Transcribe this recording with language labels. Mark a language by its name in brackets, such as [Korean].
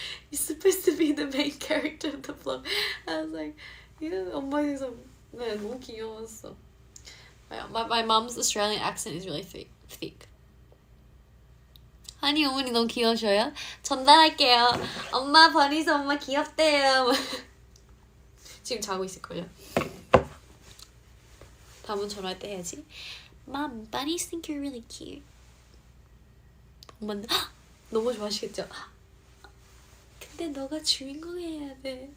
[English] You're supposed to be the main character of the vlog. I was like, yeah, [Korean] 엄마에서 네 너무 귀여웠어. [English] My mom's Australian accent is really thick. [Korean] 하니 어머니 너무 귀여우셔요? 전달할게요. 엄마 버니스 엄마 귀엽대요. 지금 자고 있을걸요? 다음은 전화할 때 해야지. [English] Mom, bunnies think you're really cute. [Korean] 엄마는 너무 좋아하시겠죠? 근데 너가 주인공 해야 돼.